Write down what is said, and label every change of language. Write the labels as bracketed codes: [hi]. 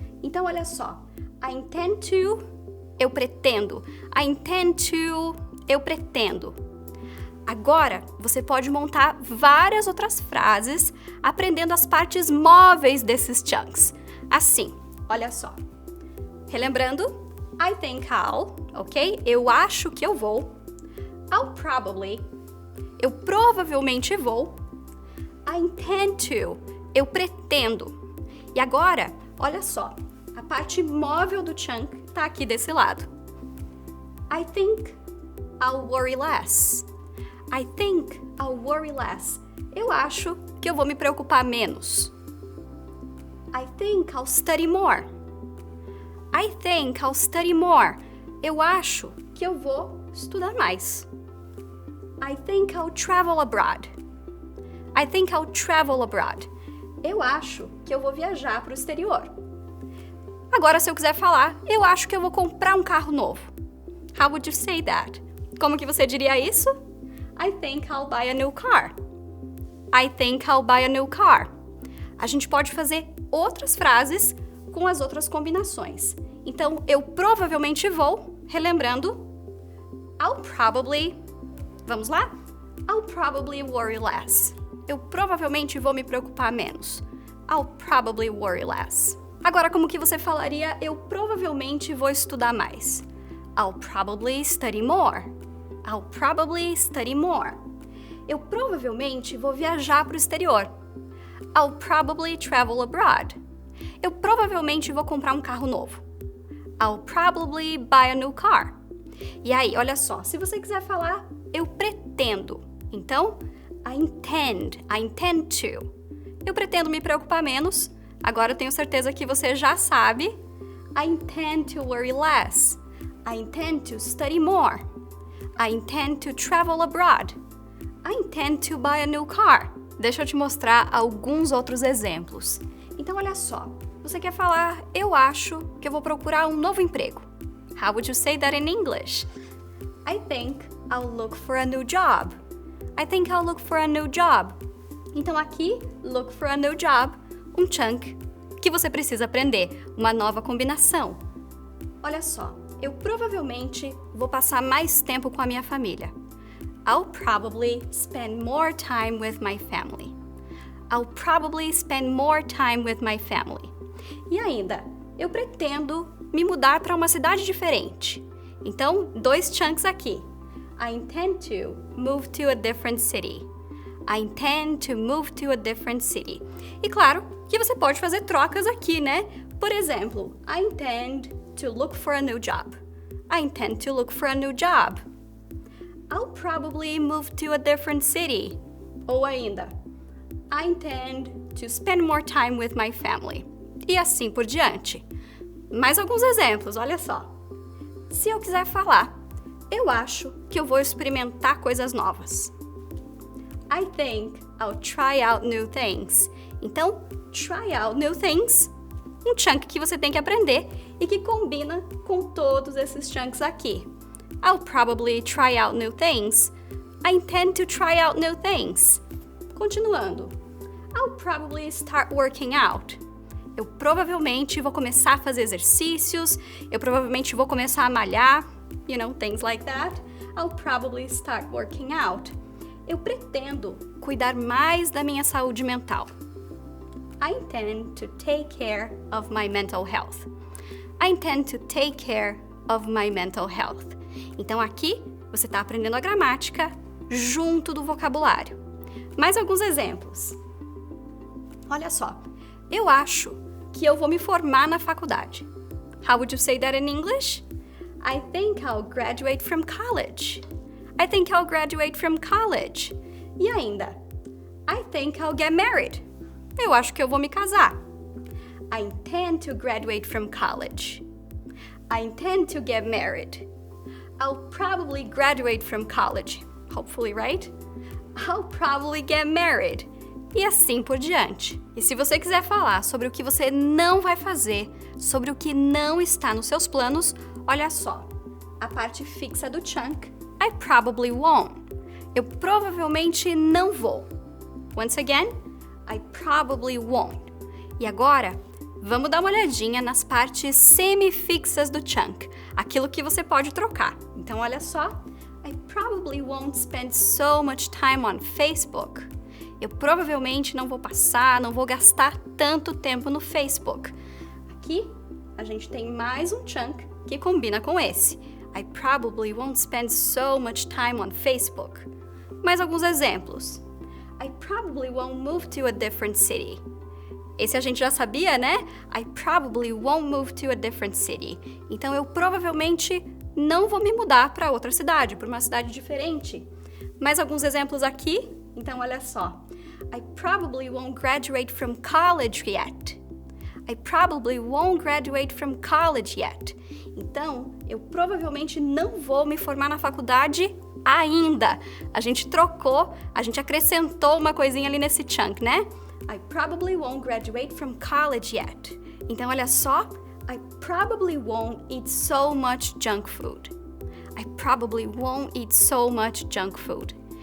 [pt] Então olha só. [en] I intend to. [pt] Eu pretendo. [en] I intend to. [pt] Eu pretendo. Agora, você pode montar várias outras frases aprendendo as partes móveis desses chunks. Assim, olha só. Relembrando, [en] I think I'll, ok? [pt] Eu acho que eu vou. [en] I'll probably. [pt] Eu provavelmente vou. [en] I intend to. [pt] Eu pretendo. E agora, olha só. A parte móvel do chunk tá aqui desse lado. [en] I think I'll worry less. I think I'll worry less. [pt] Eu acho que eu vou me preocupar menos. [en] I think I'll study more. I think I'll study more. [pt] Eu acho que eu vou estudar mais. [en] I think I'll travel abroad. I think I'll travel abroad. [pt] Eu acho que eu vou viajar para o exterior. Agora, se eu quiser falar, eu acho que eu vou comprar um carro novo. [en] How would you say that? [pt] Como que você diria isso? [en] I think I'll buy a new car. I think I'll buy a new car. [pt] A gente pode fazer outras frases com as outras combinações. Então, eu provavelmente vou, relembrando, [en] I'll probably, [pt] vamos lá? [en] I'll probably worry less. [pt] Eu provavelmente vou me preocupar menos. [en] I'll probably worry less. [pt] Agora, como que você falaria, eu provavelmente vou estudar mais? [en] I'll probably study more. I'll probably study more. [pt] Eu provavelmente vou viajar para o exterior. [en] I'll probably travel abroad. [pt] Eu provavelmente vou comprar um carro novo. [en] I'll probably buy a new car. [pt] E aí, olha só, se você quiser falar, eu pretendo. Então, [en] I intend to. [pt] Eu pretendo me preocupar menos. Agora eu tenho certeza que você já sabe. [en] I intend to worry less. I intend to study more. I intend to travel abroad. I intend to buy a new car. [pt] Deixa eu te mostrar alguns outros exemplos. Então, olha só. Você quer falar, eu acho que eu vou procurar um novo emprego. [en] How would you say that in English? I think I'll look for a new job. I think I'll look for a new job. [pt] Então aqui, [en] look for a new job, [pt] um chunk que você precisa aprender, uma nova combinação. Olha só, eu provavelmente vou passar mais tempo com a minha família. [en] I'll probably spend more time with my family. I'll probably spend more time with my family. [pt] E ainda, eu pretendo me mudar para uma cidade diferente. Então, 2 chunks aqui. [en] I intend to move to a different city. I intend to move to a different city. [pt] E claro que você pode fazer trocas aqui, né? Por exemplo, [en] I intend to look for a new job. I intend to look for a new job. I'll probably move to a different city. [pt] Ou ainda, [en] I intend to spend more time with my family. [pt] E assim por diante. Mais alguns exemplos, olha só. Se eu quiser falar, eu acho que eu vou experimentar coisas novas. [en] I think I'll try out new things. [pt] Então, [en] try out new things, [pt] um chunk que você tem que aprender e que combina com todos esses chunks aqui. [en] I'll probably try out new things. I intend to try out new things. [pt] Continuando. [en] I'll probably start working out. [pt] Eu provavelmente vou começar a fazer exercícios, eu provavelmente vou começar a malhar, [en] you know, things like that. I'll probably start working out. [pt] Eu pretendo cuidar mais da minha saúde mental. [en] I intend to take care of my mental health. I intend to take care of my mental health. [pt] Então aqui você está aprendendo a gramática junto do vocabulário. Mais alguns exemplos. Olha só, eu acho que eu vou me formar na faculdade. [en] How would you say that in English? I think I'll graduate from college. I think I'll graduate from college. [pt] E ainda, [en] I think I'll get married. [pt] Eu acho que eu vou me casar. [en] I intend to graduate from college. I intend to get married. I'll probably graduate from college. Hopefully, right? I'll probably get married. [pt] E assim por diante. E se você quiser falar sobre o que você não vai fazer, sobre o que não está nos seus planos, olha só. A parte fixa do chunk, [en] I probably won't. [pt] Eu provavelmente não vou. [en] Once again, I probably won't. [pt] E agora, vamos dar uma olhadinha nas partes semifixas do chunk, aquilo que você pode trocar. Então, olha só. [en] I probably won't spend so much time on Facebook. [pt] Eu provavelmente não vou gastar tanto tempo no Facebook. Aqui, a gente tem mais um chunk que combina com esse. [en] I probably won't spend so much time on Facebook. [pt] Mais alguns exemplos. [en] I probably won't move to a different city. [pt] Esse a gente já sabia, né? [en] I probably won't move to a different city. [pt] Então, eu provavelmente não vou me mudar para outra cidade, para uma cidade diferente. Mais alguns exemplos aqui. Então, olha só. [en] I probably won't graduate from college yet. I probably won't graduate from college yet. [pt] Então, eu provavelmente não vou me formar na faculdade ainda. A gente trocou, a gente acrescentou uma coisinha ali nesse chunk, né? [en] I probably won't graduate from college yet. [pt] Então, olha só. [en] I probably won't eat so much junk food. I probably won't eat so much junk food.